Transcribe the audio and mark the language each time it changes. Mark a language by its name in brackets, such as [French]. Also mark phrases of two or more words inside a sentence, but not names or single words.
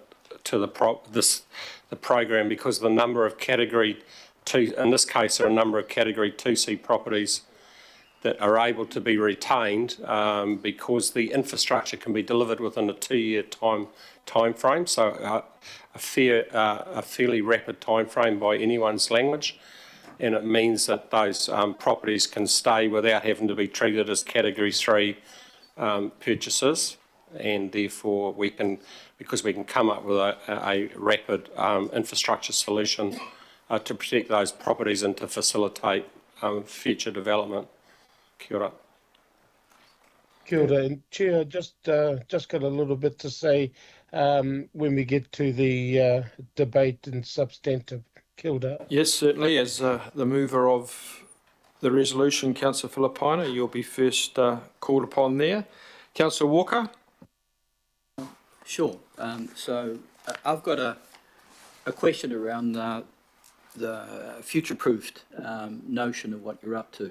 [English] to the program, because the number of category 2, in this case, there are a number of category 2C properties that are able to be retained because the infrastructure can be delivered within a 2-year time frame, so a fairly rapid time frame by anyone's language, and it means that those properties can stay without having to be treated as category 3 purchases. And therefore we can, because we can come up with a rapid infrastructure solution to protect those properties and to facilitate future development. [Māori] Kia ora. Kia ora. [English] And Chair, just got a little bit to say when we get to the debate and substantive. [Māori] Kia ora. [English] Yes, certainly. As the mover of the resolution, Councillor Filipina, you'll be first called upon there. Councillor Walker. Sure. So I've got a question around the future-proofed notion of what you're up to.